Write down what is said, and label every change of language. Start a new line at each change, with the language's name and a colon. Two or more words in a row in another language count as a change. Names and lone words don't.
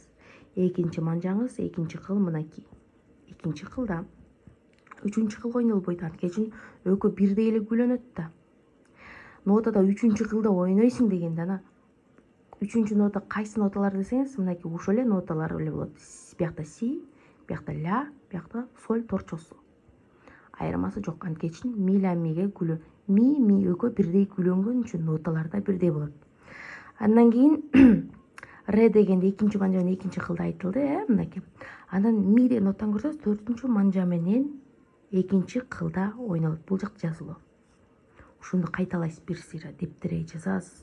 Kyrgyz: Экинчи манжаңыз, экинчи кыл мынакей. Экинчи кылда 3-чү кыл ойнолбойт, анткени үчүн экөө бирдей эле күлөнөт да. Нотада 3-чү кылда ойнойсуң дегенде ана 3-чү нота кайсы ноталар десеңиз, мынакей ошол эле ноталар эле болот. Биякта си, биякта ля, биякта соль торчосу. Айырмасы жок, анткени үчүн ми, ля, миге күлө. Ми экөө бирдей күлөнгөн үчүн ноталар да бирдей болот. Андан кийин ре дегенде экинчи манжа менен экинчи кылда айтылды, мынакей. Андан ми деген нотаны көрсөңүз, 4-чү манжа менен экинчи кылда ойнолот. Бул жакта жазылуу. Ушуну кайталайсыз бир сыйра, дептерге жазасыз.